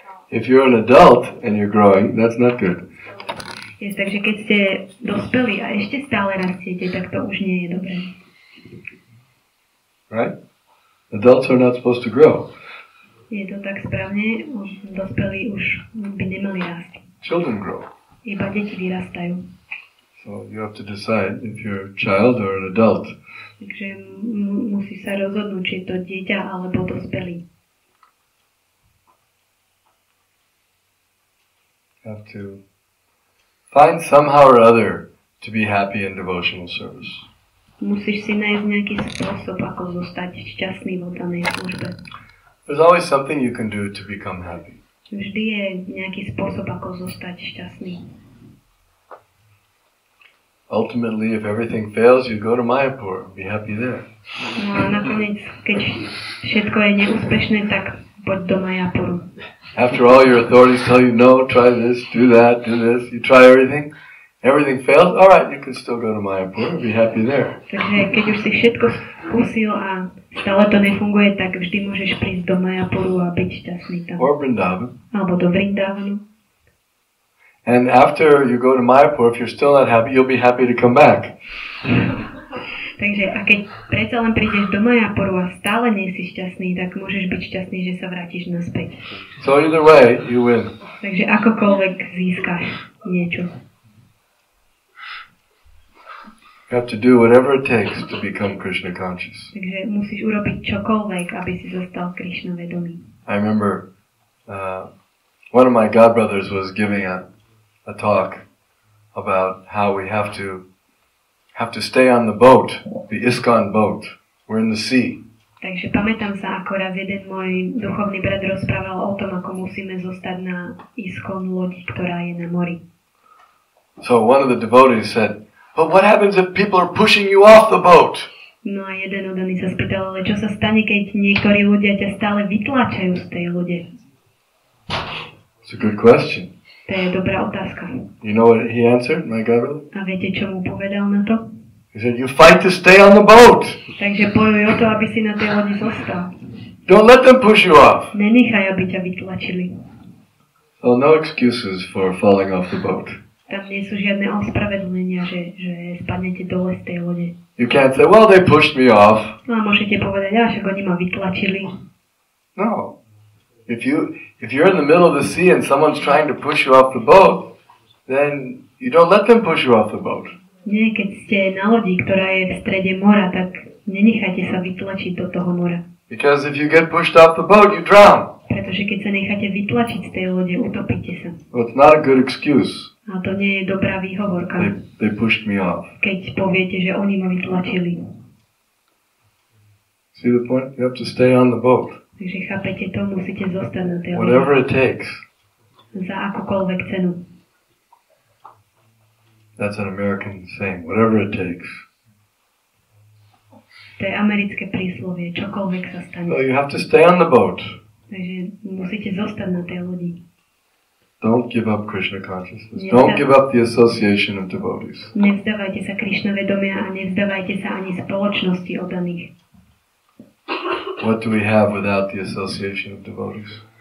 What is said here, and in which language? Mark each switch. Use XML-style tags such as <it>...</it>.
<en>If you're an adult and you're growing, that's not good.</en> <sk>takže keď ste dospelí a ešte stále rastiete, tak to už nie je dobré.</sk> <en>Right? Adults are not supposed to grow.</en> <sk>Je to tak správne, dospelí už by nemali rásť.</sk> <en>Children grow.</en> <sk>Iba deti vyrastajú.</sk> <en>So you have to decide if you're a child or an adult.</en> <sk>Takže musí sa rozhodnúť, či je to dieťa alebo dospelý.</sk> <en>You have to find somehow or other to be happy in devotional service.</en> <sk>Musíš si nájsť nejaký spôsob, ako zostať šťastný v oddanej službe.</sk> <en>There's always something you can do to become happy.</en> <sk>Vždy je nejaký spôsob, ako zostať šťastný.</sk> <en>ultimately, if everything fails, you go to Mayapur. Be happy there.</en> <sk>No a nakoniec, keď všetko je neúspešné, tak poď do Mayapuru.</sk> <en>After all your authorities tell you, no, try this, do that, do this, you try everything, everything fails, alright, you can still go to Mayapur and be happy there.</en> <sk>Takže keď už si všetko skúsil a stále to nefunguje, tak vždy môžeš prísť do Mayapuru a byť šťastný tam.</sk> <en>Or Vrindavan.</en> <sk>Alebo do Vrindavanu.</sk> <en>And after you go to Mayapur, if you're still not happy, you'll be happy to come back.</en> <sk>Takže a keď predsa len prídeš do Mayapuru a stále nie si šťastný, tak môžeš byť šťastný, že sa vrátiš naspäť.</sk> <en>So either way, you win.</en> <sk>Takže akokoľvek získaš niečo.</sk> <en>You have to do whatever it takes to become Krishna conscious.</en> <sk>Takže musíš urobiť čokoľvek, aby si zostal Krishna vedomý.</sk> <en>I remember one of my godbrothers was giving a talk about how we have to stay on the boat, the ISKCON boat. We're in the sea.</en> <sk>Takže pamätám sa, ako raz jeden môj duchovný brat rozprával o tom, ako musíme zostať na ISKCON lodi, ktorá je na mori.</sk> <en>So one of the devotees said, "But what happens if people are pushing you off the boat?"</en> <sk>No a jeden odaný sa spýtal, ale čo sa stane, keď niektorí ľudia ťa stále vytlačajú z tej lode?</sk> <en>It's a good question.</en> <sk>To je dobrá otázka.</sk> <en>You know what he answered, my godbrother?</en> <sk>A viete, čo mu povedal na to?</sk> <en>He said, "You fight to stay on the boat.</en> <sk>Takže bojuj o to, aby si na tej lodi zostal.</sk> <en>Don't let them push you off."</en> <sk>Nenechaj, aby ťa vytlačili.</sk> <en>So no excuses for falling off the boat.</en> <sk>Tam nie sú žiadne ospravedlnenia, že spadnete dole z tej lode.</sk> <en>You can't say, "Well, they pushed me off."</en> <sk>No a môžete povedať, však oni ma vytlačili.</sk> <en>No. If you're in the middle of the sea and someone's trying to push you off the boat, then you don't let them push you off the boat.</en> <sk>Nie, keď ste na lodi, ktorá je v strede mora, tak nenechajte sa vytlačiť do toho mora.</sk> <en>Because if you get pushed off the boat, you drown.</en> <sk>Pretože keď sa necháte vytlačiť z tej lode, utopíte sa.</sk> <en>Well, it's not a good excuse.</en> <sk>A to nie je dobrá výhovorka.</sk> <en>They pushed me off.</en> <sk>Keď poviete, že oni ma vytlačili.</sk> <en>See the point? You have to stay on the boat.</en> <sk>Takže chápete to, musíte zostať na tej lodi.</sk> <en>Whatever it takes.</en> <sk>Za akúkoľvek cenu.</sk> <en>That's an American saying. Whatever it takes.</en> <sk>To je americké príslovie. Čokoľvek sa stane.</sk> <en>So you have to stay on the boat.</en> <sk>Takže musíte zostať na tej lodi.</sk> <en>Don't give up Krishna consciousness. Don't give up the association of devotees.</en> <sk>Nevzdávajte sa Krishna vedomia a nevzdávajte sa ani spoločnosti oddaných.</sk> <en>What do we have without the association of devotees?</en>